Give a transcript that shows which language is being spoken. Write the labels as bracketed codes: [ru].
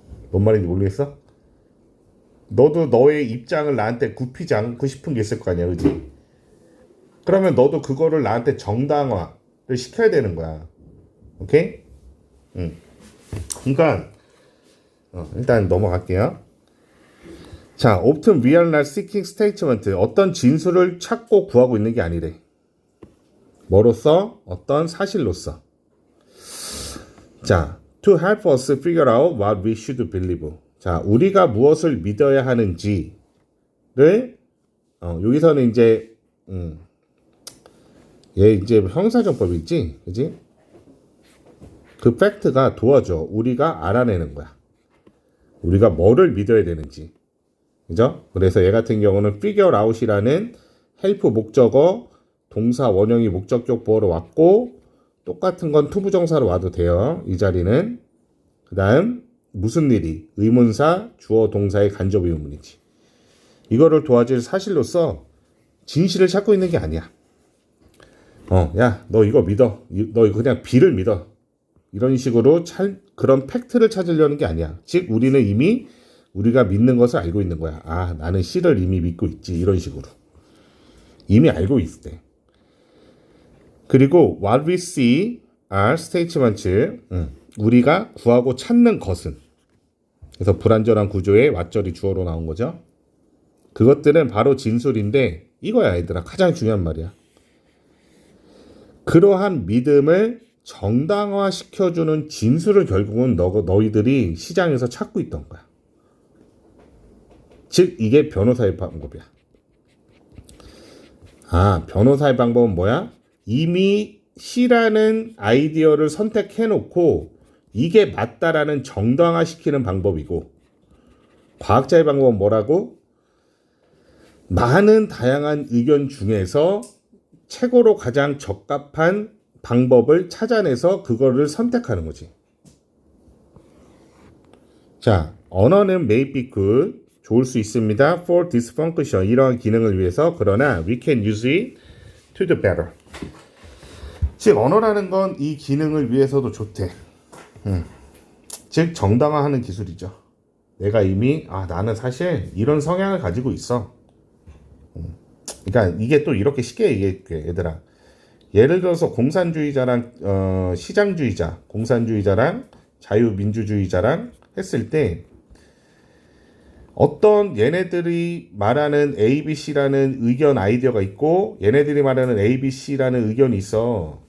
[ko] 뭔 말인지 모르겠어? 너도 너의 입장을 나한테 굽히지 않고 싶은 게 있을 거 아니야, 그지? 그러면 너도 그거를 나한테 정당화를 시켜야 되는 거야. 오케이? 그러니까 일단 넘어갈게요. [en] 자, often we are not seeking statement. [ko] 어떤 진술을 찾고 구하고 있는 게 아니래. 뭐로써? 어떤 사실로서. [en] 자, to help us figure out what we should believe. [ko] 자, 우리가 무엇을 믿어야 하는지를 여기서는 이제 얘 이제 형사정법이 있지, 그지? 그 팩트가 도와줘. 우리가 알아내는 거야. 우리가 뭐를 믿어야 되는지, 그죠? 그래서 얘 같은 경우는 figure out이라는 help 목적어 동사 원형이 목적격 보어로 왔고 똑같은 건 투부정사로 와도 돼요. 이 자리는. 그 다음 무슨 일이 의문사 주어 동사의 간접 의문이지. 이거를 도와줄 사실로서 진실을 찾고 있는 게 아니야. 야, 너 이거 믿어. 너 이거 그냥 B를 믿어. 이런 식으로 그런 팩트를 찾으려는 게 아니야. 즉 우리는 이미 우리가 믿는 것을 알고 있는 거야. 아, 나는 C를 이미 믿고 있지. 이런 식으로. 이미 알고 있을 때. 그리고 [en] what we see are statements. [ko] 우리가 구하고 찾는 것은. 그래서 불완전한 구조의 왓절이 주어로 나온 거죠. 그것들은 바로 진술인데 이거야, 얘들아. 가장 중요한 말이야. 그러한 믿음을 정당화시켜주는 진술을 결국은 너희들이 시장에서 찾고 있던 거야. 즉 이게 변호사의 방법이야. 변호사의 방법은 뭐야? 이미 C라는 아이디어를 선택해놓고 이게 맞다라는 정당화시키는 방법이고, 과학자의 방법은 뭐라고? 많은 다양한 의견 중에서 최고로 가장 적합한 방법을 찾아내서 그거를 선택하는 거지. 자, 언어는 [en] may be good, [ko] 좋을 수 있습니다. [en] for this function, [ko] 이러한 기능을 위해서. 그러나 [en] we can use it to the better. [ko] 즉 언어라는 건 이 기능을 위해서도 좋대. 즉 정당화하는 기술이죠. 내가 이미 나는 사실 이런 성향을 가지고 있어. 그러니까 이게 또 이렇게 쉽게 얘기할게, 얘들아. 예를 들어서 공산주의자랑 시장주의자, 공산주의자랑 자유민주주의자랑 했을 때 어떤 얘네들이 말하는 ABC라는 의견 아이디어가 있고 얘네들이 말하는 ABC라는 의견이 있어.